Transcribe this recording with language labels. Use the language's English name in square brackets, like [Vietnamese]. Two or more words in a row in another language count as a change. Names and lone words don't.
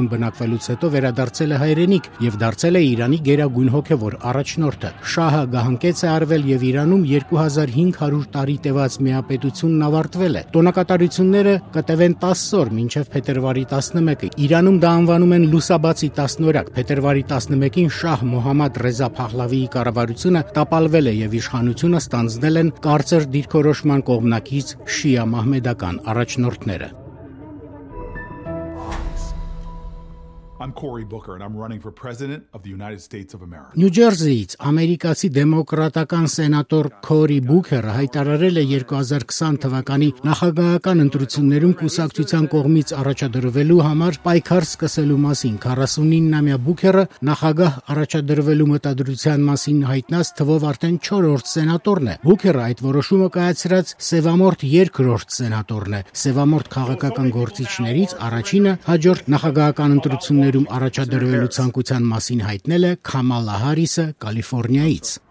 [Armenian] բնակվելուց հետո վերադարձել է հայրենիք եւ դարձել է Իրանի գերագույն հոգեվոր առաջնորդը։ Շահը գահանկեց է արվել եւ Իրանում 2500 տարի տևած միապետությունն ավարտվել է։ Տոնակատարությունները կտևեն 10 օր, մինչեւ փետրվարի 11-ը։ Իրանում դա անվանում են լուսաբացի 10-օրյակ։ Փետրվարի 11-ին Շահ Մոհամմադ Ռեզա Փահլավիի կառավարությունը տապալվել է եւ իշխանությունը ստանձնել են կարծր դիրքորոշման կողմնակից շիա մահմեդական առաջնորդները։ [English] I'm Cory Booker and I'm running for president of the United States of America. [Armenian] Նյու Ջերսիից ամերիկացի դեմոկրատական սենատոր Քորի Բուքերը հայտարարել է 2020 թվականի նախագահական ընտրություններում կուսակցության կողմից առաջադրվելու համար պայքար սկսելու մասին։ 49-ամյա Բուքերը նախագահ առաջադրվելու մտադրության մասին հայտնած թվով արդեն 4-րդ սենատորն է։ Բուքերը այդ որոշումը կայացրած սևամորթ 2-րդ սենատորն է։ Սևամորթ քաղաքական գործիչներից առաջինը հաջորդ նախագահական ընտրություններում առաջադրվելու ցանկության մասին հայտնել է Քամալա Հարիսը Կալիֆոռնիայից։